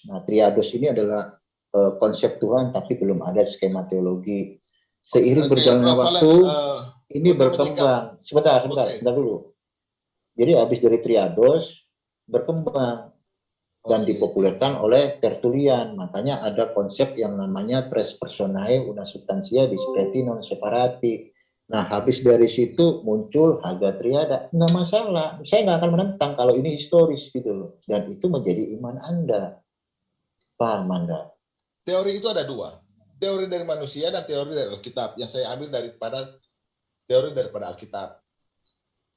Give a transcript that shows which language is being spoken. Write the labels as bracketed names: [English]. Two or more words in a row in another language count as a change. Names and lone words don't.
[Indonesian] Nah, triados ini adalah konsep Tuhan tapi belum ada skema teologi. Seiring berjalannya waktu ini berkembang. Sebentar dulu. Jadi habis dari triados berkembang dan dipopulerkan oleh Tertullian. Makanya ada konsep yang namanya [Latin] tres personae una substantia discreti non separati. [Indonesian] Nah, habis dari situ muncul Haga Triada. Nggak masalah. Saya nggak akan menentang kalau ini historis gitu loh. Dan itu menjadi iman Anda. Paham Anda? Teori itu ada dua. Teori dari manusia dan teori dari Alkitab. Yang saya ambil teori daripada Alkitab.